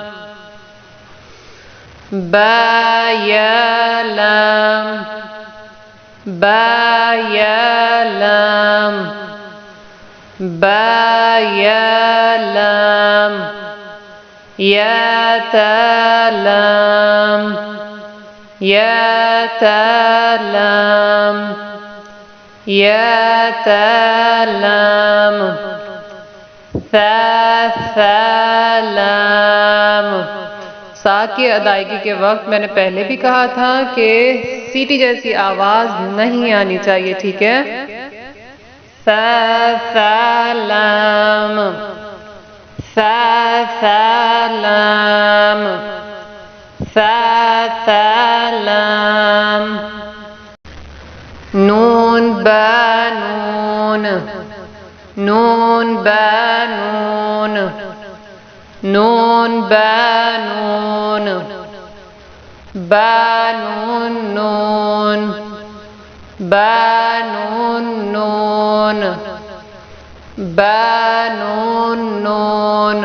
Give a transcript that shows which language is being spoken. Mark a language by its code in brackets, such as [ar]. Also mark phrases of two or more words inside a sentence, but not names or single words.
[ar] با یا لام، با یا لام، با یا لام۔ یا تا لام، یا تا لام، یا تا لام۔ ثا لام۔ [ur] سا کی ادائیگی کے وقت میں نے پہلے بھی کہا تھا کہ سیٹی جیسی آواز نہیں آنی چاہیے، ٹھیک ہے۔ [ar] ثا لام، ثا لام، ثا لام۔ نون با نون، نون با نون، نون با نون۔ با نون نون، با نون نون، با نون نون۔